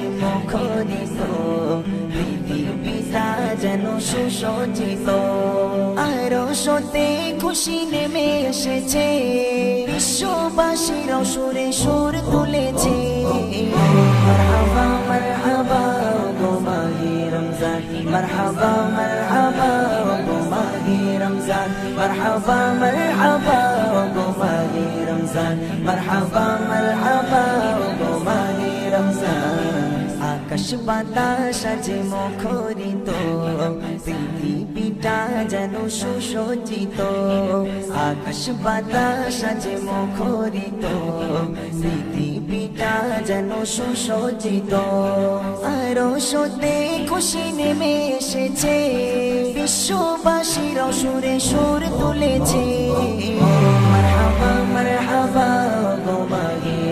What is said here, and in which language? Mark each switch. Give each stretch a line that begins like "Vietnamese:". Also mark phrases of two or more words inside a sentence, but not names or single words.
Bangla: মুখরিত পৃথিবীটা যেন সুসজ্জিত আরশতে খুশি নেমে এসেছে বিশ্ববাসীর সুরে সুর তুলেছে
Arabic: مرحبا مرحبا
Bangla: গো মাহে রমজান
Arabic: مرحبا مرحبا مرحبا مرحبا وماهي رمضان مرحبا مرحبا وماهي رمضان
Bangla: আকাশ বাতাস আজ মুখরিত পৃথিবীটা যেন সুসজ্জিত আকাশ বাতাস আজ মুখরিত পৃথিবীটা যেন সুসজ্জিত আরশতে খুশি নেমে এসেছে বিশ্ববাসীর সুরে সুর তুলেছে
Arabic: مرحبا مرحبا
Bangla: গো মাহে